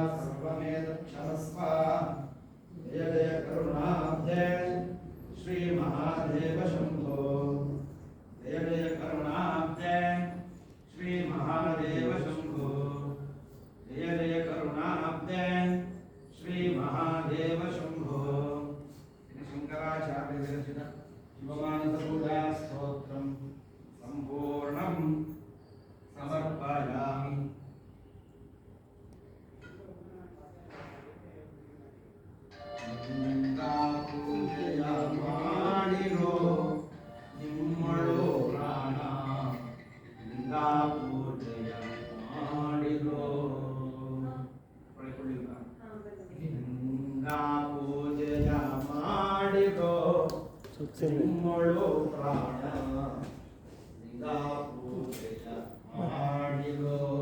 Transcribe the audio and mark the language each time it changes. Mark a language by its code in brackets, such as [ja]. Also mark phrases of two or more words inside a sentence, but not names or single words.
[sa] सर्वमेतत्क्षमस्व जय जय करुणाब्धे श्रीमहादेव शम्भो जय जय करुणाब्धे श्रीमहादेव शम्भो जय जय करुणाब्धे श्रीमहादेव शम्भो शंकराचार्य विरचित शिवमानसपूजा स्तोत्रं संपूर्णं समर्पयामि। [kn] पूजय ಮಾಡಿರೋ ನಿಮ್ಮಳು ಪ್ರಾಣ ಪೂಜೆಯ ಮಾಡಿರೋ ಪೂಜೆಯ ಮಾಡಿರೋ ನಿಮ್ಮಳು ಪ್ರಾಣ ಪೂಜೆಯ ಮಾಡಿರೋ